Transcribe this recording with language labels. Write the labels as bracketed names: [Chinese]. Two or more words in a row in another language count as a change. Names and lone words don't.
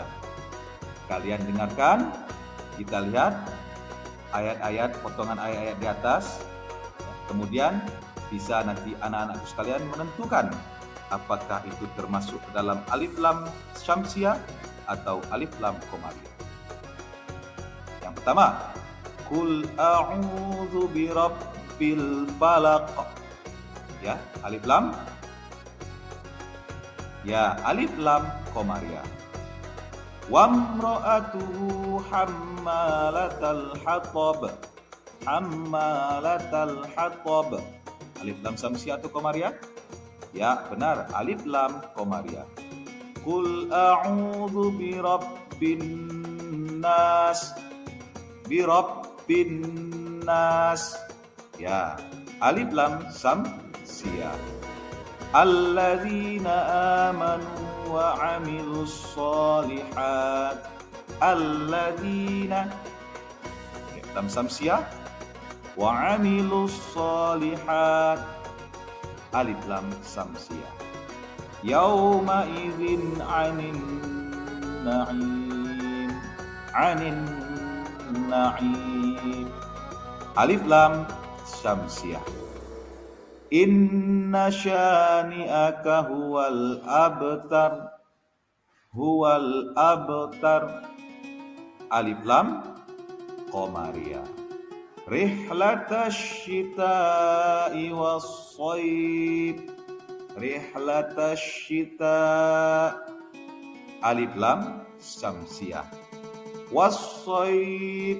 [Indonesian] Kalian dengarkan, kita lihat ayat-ayat, potongan ayat-ayat di atas. Kemudian bisa nanti anak-anakku sekalian menentukan apakah itu termasuk ke dalam alif lam syamsiah atau alif lam komariah. Yang pertama, [Arabic] قل أعوذ برب الفلق. [Indonesian] Ya, alif lam. Ya, alif lam komariah. [Arabic] وامرأته حمالة الحطب. حمالة الحطب. [Indonesian] Alif lam samsiah atau komariah? Ya, benar, alif lam komariah. [Arabic] قل أعوذ برب الناس. برب الناس. [Indonesian] Ya, alif lam samsiah. [Arabic] الذين آمنوا وعملوا الصالحات. [Indonesian] Alladzina, lam samsiah, [Arabic] وعملوا الصالحات, [Indonesian] alif lam samsiah. [Arabic] يومئذ عن النعيم. عن النعيم. [Indonesian] Alif lam syamsiah. [Arabic] إن شانئك هو الأبتر. هو الأبتر. [Indonesian] Alif lam qamariyah. [Arabic] رحلة الشتاء والصيف. رحلة الشتاء'. [Indonesian] Alif lam syamsiah. Was-shayb.